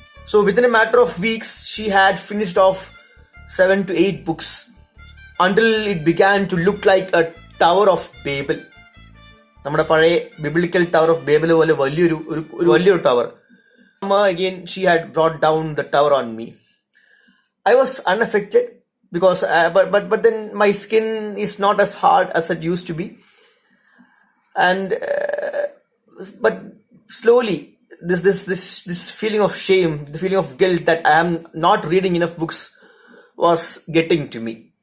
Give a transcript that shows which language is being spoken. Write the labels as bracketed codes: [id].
[en] So within a matter of weeks she had finished off 7 to 8 books until it began to look like a Tower of Babel. [ml] നമ്മുടെ പഴയ biblical tower of Babel പോലെ വലിയൊരു tower. [en] Again she had brought down the tower on me. I was unaffected because but then my skin is not as hard as it used to be, and but slowly this feeling of shame, the feeling of guilt that I am not reading enough books was getting to me.